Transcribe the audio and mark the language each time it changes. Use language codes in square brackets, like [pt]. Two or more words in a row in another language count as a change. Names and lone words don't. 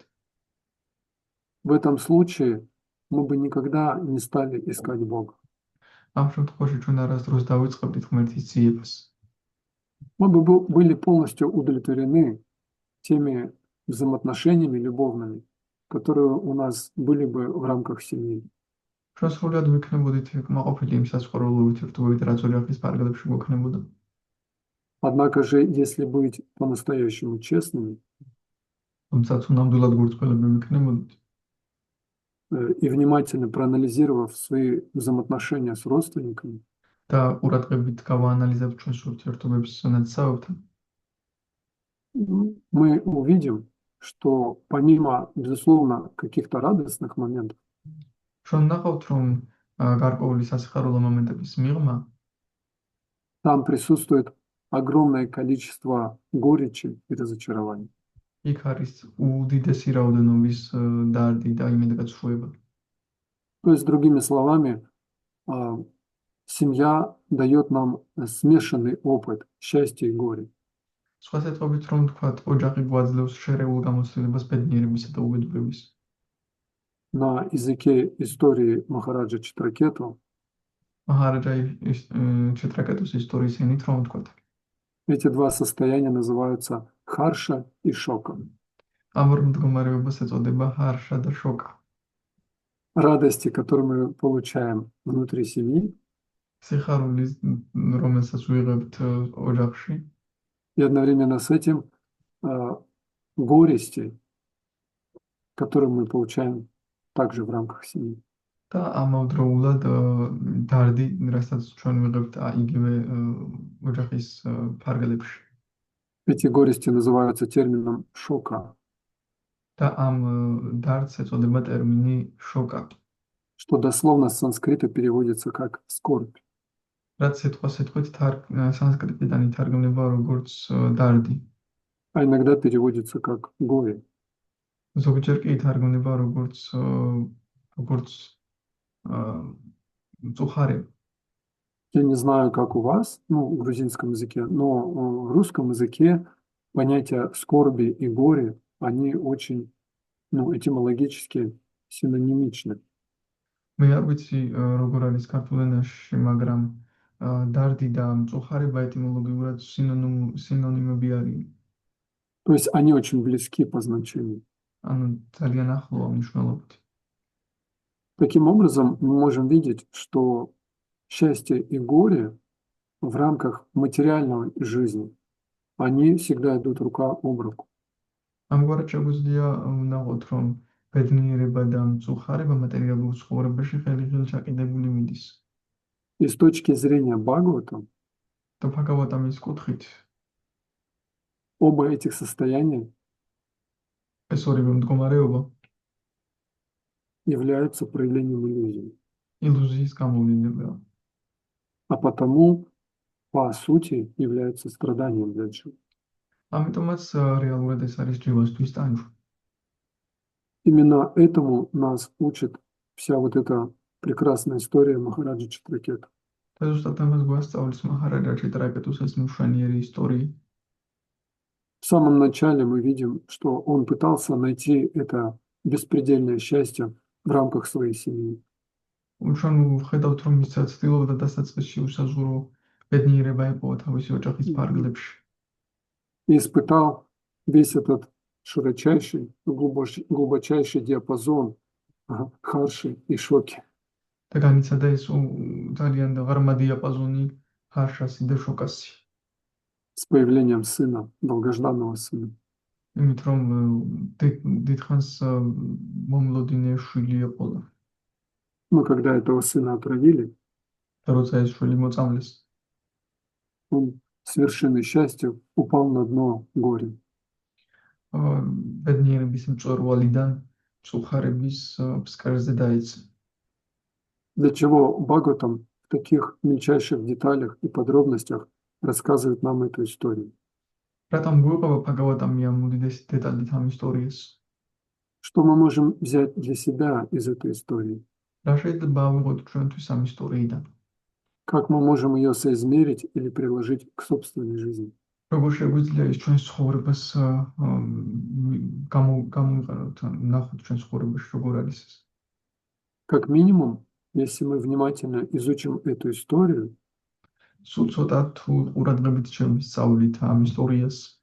[ru] в этом случае мы бы никогда не стали искать Бога. [ka] ამ შემთხვევაში ჩვენ არასდროს დავიწყებდით ღმერთის ძიებას. [ru] Мы бы были полностью удовлетворены теми взаимоотношениями любовными, которые у нас были бы в рамках семьи. [ka] ჩვენ სრულად ვიქნებოდით კმაყოფილი იმ საცხოვრებელ ურთიერთობებით, რაც ოჯახის ფარგლებში გვექნებოდა. [ru] Однако же, если быть по-настоящему честными [ka] თუმცა თუ ნამდვილად გულწრფელები ვიქნებოდით [ru] и внимательно проанализировав свои взаимоотношения с родственниками, [ka] და ყურადღებით გავაანალიზებთ ჩვენს ურთიერთობებს ნაცნობთან, [ru] мы увидим, что помимо, безусловно, каких-то радостных моментов, [ka] ჩვენ ნახავთ, რომ გარკვეული სასიხარულო მომენტების მიღმა [ru] там присутствует огромное количество горечи и разочарований. [ka] იქ არის უდიდესი რაოდენობის დარდი და იმედგაცრუება. [ru] То есть, другими словами, семья дает нам смешанный опыт счастья и горя. [ka] სხვა სიტყვებით რომ ვთქვათ, ოჯახი გვაძლევს შერეულ გამოცდილებას ბედნიერებისა და უბედურების. [ru] На языке истории Махараджа Читракету [ka] მაჰარაჯა ჩეტრაკეტუს ისტორიის ენით რომ ვთქვათ, [ru] эти два состояния называются харша и шока. [ka] ამ ორ მდგომარეობას ეწოდება ჰარშა და შოკა. [ru] Радости, которые мы получаем внутри семьи, [ka] სიხარულის რომელსაც ვიღებთ ოჯახში [ru] и одновременно с этим горести, которые мы получаем также в рамках семьи. [ka] და ამავდროულად დარდი, რასაც ჩვენ ვიღებთ იგივე ოჯახის ფარგლებში. [ru] Эти горести называются термином шока, [ka] და ამ დარდს ეწოდება ტერმინი შოკა. [ru] что дословно с санскрита переводится как скорбь. [ka] რაც სიტყვით სანსკრიტიდან ითარგმნება როგორც დარდი. [ru] А иногда переводится как горе. [ka] ზოგჯერ კი ითარგმნება როგორც მწუხარება. [ru] Я не знаю, как у вас, в грузинском языке, но в русском языке понятия скорби и горе, они очень, этимологически синонимичны. [ka] მე არ ვიცი როგორ არის ქართულ ენაში, მაგრამ დარდი და მწუხარება ეტიმოლოგიურად სინონიმები არიან. [ru] То есть они очень близки по значению. [ka] ანუ ძალიან ახლოა მნიშვნელობით. [ru] Таким образом, мы можем видеть, что счастье и горе в рамках материальной жизни, они всегда идут рука об руку. [ka] ამგვარად შეგვიძლია ვნახოთ, რომ ბედნიერება და მწუხარება მატერიალურ ცხოვრებაში ხელი-ხელი ჩაკიდებული მიდის. [ru] И с точки зрения Бхагавата, [ka] და ბჰაგავატამის კუთხით [ru] оба этих состояния [ka] ეს ორივე მდგომარეობა [ru] являются проявлением иллюзии. [ka] ილუზიის გამოვლინებაა. [ru] А потому, по сути, являются страданием для джива. [ka] ამიტომაც რეალურად ეს არის ჯივასთვის ტანჯვა. [ru] Именно этому нас учит вся вот эта прекрасная история Махараджа Читракета. [ka] და ზუსტად ამას გვასწავლის მაჰარაჯა ჩიტრაკეტუს ეს მშვენიერი ისტორია. [ru] В самом начале мы видим, что он пытался найти это беспредельное счастье в рамках своей семьи. [ka] ჩვენ ვხედავთ, რომ ის ცდილობდა დასაწყისში უსაზღვრო ბედნიერება ეპოვა თავისი ოჯახის ფარგლებში. [ru] И испытал весь этот широчайший, глубочайший диапазон харши и шоки. [ka] და განიცადა ეს ძალიან ღრმა დიაპაზონი ხარშასი და შოკასი. [ru] С появлением сына, долгожданного сына. [ka] იმით რომ დიდხანს მომლოდინე შვილი ეყოლა. [ru] Но когда этого сына отравили, [ka] და როცა ეს შვილი მოწამლეს, [ru] он с вершины счастья упал на дно горя. [ka] ბედნიერების მწვერვალიდან მწუხარების ფსკერზე დაეცა. [ru] Для чего Бхагаватам в таких мельчайших деталях и подробностях рассказывает нам эту историю? [ka] რატომ გვიყვება ბჰაგავატამი ამ უდიდესი დეტალით ამ ისტორიას? [ru] Что мы можем взять для себя из этой истории? [ka] რა შეიძლება ავიღოთ ჩვენთვის ამ ისტორიიდან? [ru] Как мы можем ее соизмерить или приложить к собственной жизни? [ka] როგორ შეგვიძლია ის ჩვენს ცხოვრებას გამოვიყენოთ, ნახოთ ჩვენს ცხოვრებაში როგორ არის ეს? [ru] Как минимум, если мы внимательно изучим эту историю, [ka] სულ ცოტა თუ ყურადღებით შევისწავლით ამ ისტორიას,